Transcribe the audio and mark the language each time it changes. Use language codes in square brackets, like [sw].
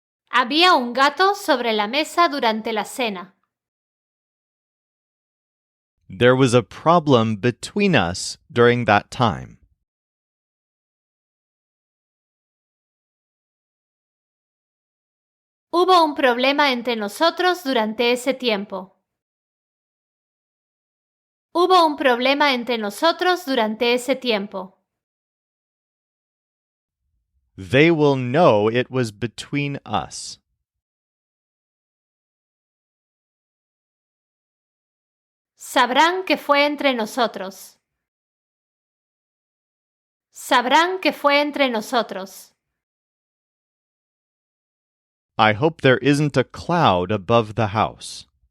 [es] Había un gato sobre la mesa durante la cena. [en] There was a problem between us during that time. [es] Hubo un problema entre nosotros durante ese tiempo. Hubo un problema entre nosotros durante ese tiempo. [en] They will know it was between us. [es] Sabrán que fue entre nosotros. Sabrán que fue entre nosotros. [en] I hope there isn't a cloud above the house.